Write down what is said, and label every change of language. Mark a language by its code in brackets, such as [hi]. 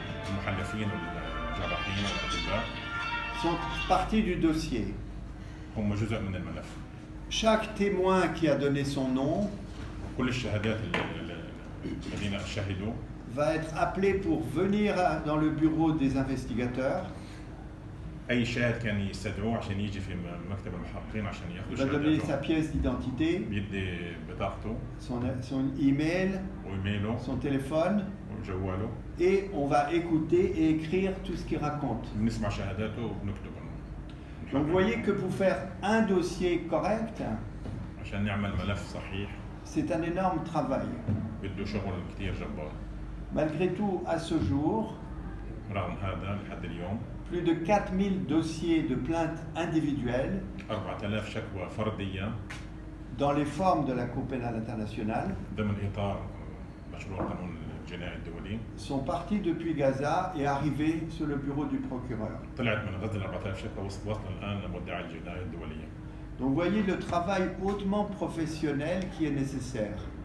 [ar] المحلفين والجراحين والاطباء [fr] sont partie du dossier. [ar] هم جزء من الملف. [fr] Chaque témoin qui a donné son nom [ar] كل الشهادات الذين شهدوا [fr] va être appelé pour venir dans le bureau des investigateurs, [ar] اي شاهد كان يستدعوه عشان يجي في مكتب المحققين عشان [fr] va [ar] ياخذوا [fr] donner sa [ar] شهاداته [fr] pièce d'identité, [ar] بيدي بطاقته [fr] son email, [ar] وايميله [fr] son téléphone, [ar] وجواله [fr] et on va écouter et écrire tout ce qu'il raconte. [ar] بنسمع شهاداته وبنكتب [fr] Donc vous voyez que pour faire un dossier correct, [ar] عشان نعمل ملف صحيح [fr] c'est un énorme travail. [ar] بده شغل كثير جبار. [fr] Malgré tout, à ce jour, [ar] رغم هذا لحد اليوم [fr] plus de 4000 dossiers de plaintes individuelles [ar] 4000 شكوى فرديه [fr] dans les formes de la Cour pénale internationale [ar] ضمن اطار مشروع قانون الجنائي الدولي [fr] sont partis depuis Gaza et arrivés sur le bureau du procureur. [ar] طلعت من غزه 4000 شكوى وصلنا الان لمدعي الجنائي الدوليه. [fr] Donc vous voyez le travail hautement professionnel qui est nécessaire.